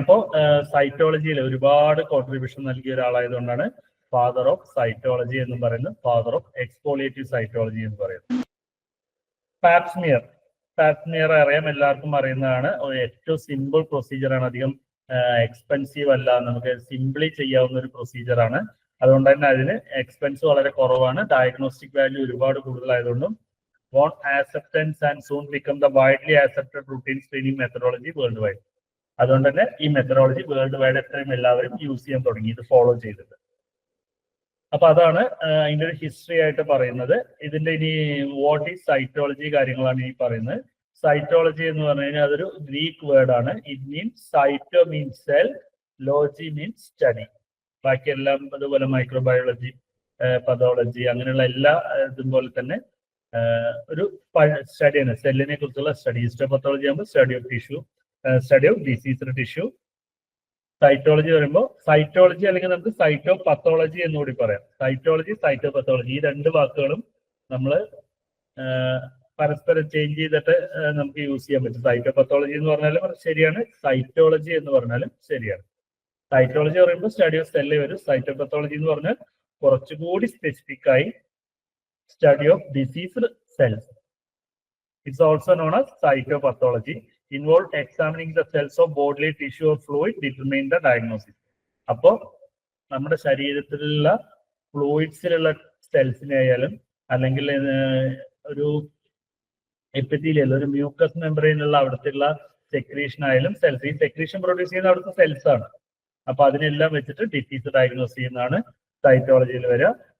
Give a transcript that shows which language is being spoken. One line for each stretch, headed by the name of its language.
Malayalam: അപ്പോൾ സൈറ്റോളജിയിൽ ഒരുപാട് കോൺട്രിബ്യൂഷൻ നൽകിയ ഒരാളായതുകൊണ്ടാണ് ഫാദർ ഓഫ് സൈറ്റോളജി എന്ന് പറയുന്നത്, ഫാദർ ഓഫ് എക്സ്പോളിയേറ്റീവ് സൈറ്റോളജി എന്ന് പറയുന്നത്. പാപ്സ്മിയർ അറിയാം, എല്ലാവർക്കും അറിയുന്നതാണ്. ഏറ്റവും സിമ്പിൾ പ്രൊസീജിയറാണ്, അധികം എക്സ്പെൻസീവ് അല്ല, നമുക്ക് സിംപ്ലി ചെയ്യാവുന്ന ഒരു പ്രൊസീജിയറാണ്. അതുകൊണ്ട് തന്നെ അതിന് എക്സ്പെൻസ് വളരെ കുറവാണ്. ഡയഗ്നോസ്റ്റിക് വാല്യൂ ഒരുപാട് കൂടുതലായതുകൊണ്ടും
English: won acceptance and soon become the widely accepted routine screening methodology worldwide.
Malayalam: അതുകൊണ്ട് തന്നെ ഈ മെത്തഡോളജി വേൾഡ് വൈഡ് എത്രയും എല്ലാവരും യൂസ് ചെയ്യാൻ തുടങ്ങി, ഇത് ഫോളോ ചെയ്തിട്ട്. അപ്പൊ അതാണ് അതിന്റെ ഒരു ഹിസ്റ്ററി ആയിട്ട് പറയുന്നത്. ഇതിന്റെ ഇനി വാട്ട് ഈസ് സൈറ്റോളജി കാര്യങ്ങളാണ് ഈ പറയുന്നത്. സൈറ്റോളജി എന്ന് പറഞ്ഞു കഴിഞ്ഞാൽ അതൊരു ഗ്രീക്ക് വേർഡ് ആണ്.
English: It means cyto means cell, logy means study.
Malayalam: ബാക്കിയെല്ലാം അതുപോലെ മൈക്രോബയോളജി, പതോളജി അങ്ങനെയുള്ള എല്ലാ ഇതുപോലെ തന്നെ ഒരു സ്റ്റഡിയാണ്, സെല്ലിനെ കുറിച്ചുള്ള സ്റ്റഡി. ഹിസ്റ്റോപത്തോളജി ആകുമ്പോൾ study of tissue, study of diseased tissue. Cytology വരുമ്പോൾ സൈറ്റോളജി അല്ലെങ്കിൽ നമുക്ക് സൈറ്റോപത്തോളജി എന്നുകൂടി പറയാം. സൈറ്റോളജി, സൈറ്റോപത്തോളജി ഈ രണ്ട് വാക്കുകളും നമ്മൾ പരസ്പരം ചേഞ്ച് ചെയ്തിട്ട് നമുക്ക് യൂസ് ചെയ്യാൻ പറ്റും. സൈറ്റോപത്തോളജി എന്ന് പറഞ്ഞാലും ശരിയാണ്, സൈറ്റോളജി എന്ന് പറഞ്ഞാലും ശരിയാണ്. സൈറ്റോളജി പറയുമ്പോൾ സ്റ്റഡി ഓഫ് സെല്ല് വരും. സൈറ്റോപത്തോളജി എന്ന് പറഞ്ഞാൽ കുറച്ചുകൂടി സ്പെസിഫിക് ആയി
English: study of diseased cells. It's also known as cytopathology. Involved examining the cells of bodily tissue or fluid, determine the diagnosis.
Malayalam: അപ്പോൾ നമ്മുടെ ശരീരത്തിലുള്ള ഫ്ലൂയിഡ്സിലുള്ള സെൽസിനെ ആയാലും അല്ലെങ്കിൽ ഒരു എപ്പിത്തീലിയൽ ഒരു മ്യൂക്കസ് മെമ്പറൈനുള്ള അവിടുത്തെ സെക്രീഷൻ ആയാലും സെൽസ്, ഈ സെക്രീഷൻ പ്രൊഡ്യൂസ് ചെയ്യുന്ന അവിടുത്തെ സെൽസ് ആണ്. അപ്പൊ അതിനെല്ലാം വെച്ചിട്ട് ഡിസീസ് ഡയഗ്നോസ് ചെയ്യുന്നതാണ് സൈറ്റോളജിയിൽ വരിക.